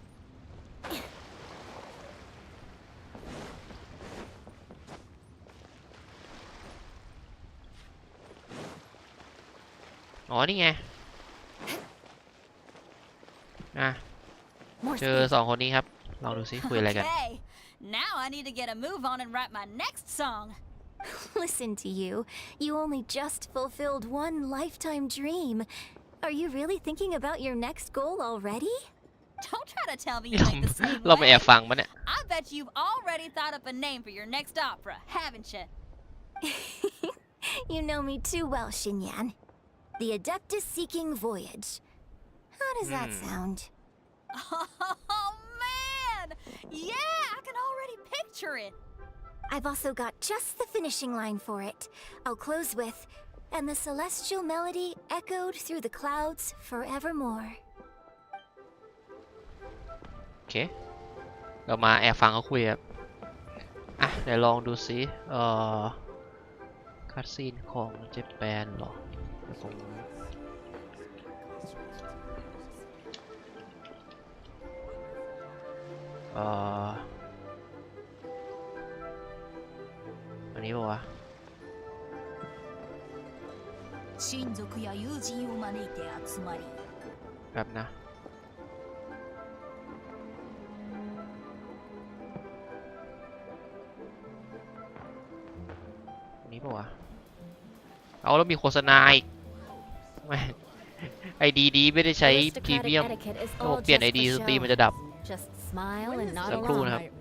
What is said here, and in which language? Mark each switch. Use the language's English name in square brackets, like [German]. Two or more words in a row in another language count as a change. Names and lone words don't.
[Thai] อ๋อนี่ไงเจอ2 คนนี้ครับลองดูซิคุยอะไรกัน [English] Okay, now I need to get a move on and write my next song. Listen to you. You only just fulfilled one lifetime dream. Are you really thinking about your next goal already? Don't try to tell me you think the same [Thai] เราไม่แอบ [English] way. [Thai] ฟังปะเนี่ย [English] I bet you've already thought up a name for your next opera, haven't you? You know me too well, Xinyan. The Adeptus Seeking Voyage. How does that sound? Oh man! Yeah, I can already picture it. I've also got just the finishing line for it. I'll close with, and the celestial melody echoed through the clouds forevermore. [Thai] โอเคเรามาแอบฟังเขาคุยครับเดี๋ยวลองดูซิคัตซีนของเจแปนหรอผมอันนี้ป่าวะ [Japanese] 親族や友人を招いて集まり [Thai] แบบนะนี้ป่าวะเอาแล้วมีโฆษณาอีกไอดีไม่ได้ใช้พรีเมียมโอ้เปลี่ยนไอดีสตรีมันจะดับสักครู่นะครับ